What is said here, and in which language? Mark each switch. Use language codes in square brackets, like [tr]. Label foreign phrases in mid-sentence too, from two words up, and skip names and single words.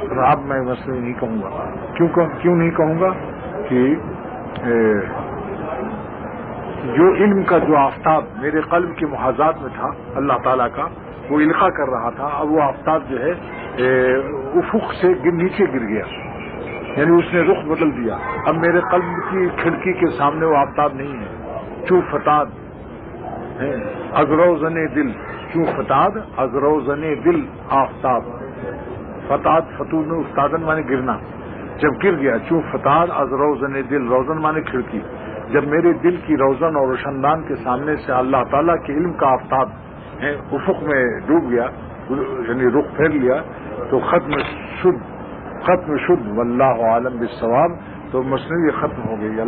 [ur] اور اب میں مصنوعی نہیں کہوں گا. کیوں نہیں کہوں گا کہ جو علم کا جو آفتاب میرے قلب کے محاذات میں تھا اللہ تعالیٰ کا وہ القاء کر رہا تھا اب وہ آفتاب جو ہے افق سے نیچے گر گیا یعنی اس نے رخ بدل دیا. اب میرے قلب کی کھڑکی کے سامنے وہ آفتاب نہیں ہے. [fa] چوں فتاد ازروزن دل چوں فتاد ازروزن دل آفتاب فتاد فتور [ur] میں استادن مانے گرنا جب گر گیا [fa] چوں فتاد ازروزن دل [ur] روزن مانے کھڑکی جب میرے دل کی روزن اور روشندان کے سامنے سے اللہ تعالیٰ کے علم کا آفتاب افق میں ڈوب گیا یعنی رخ پھیر لیا تو [fa] ختم شد [ar] واللہ عالم بالصواب [ur] تو مصنوعی ختم ہو گئی.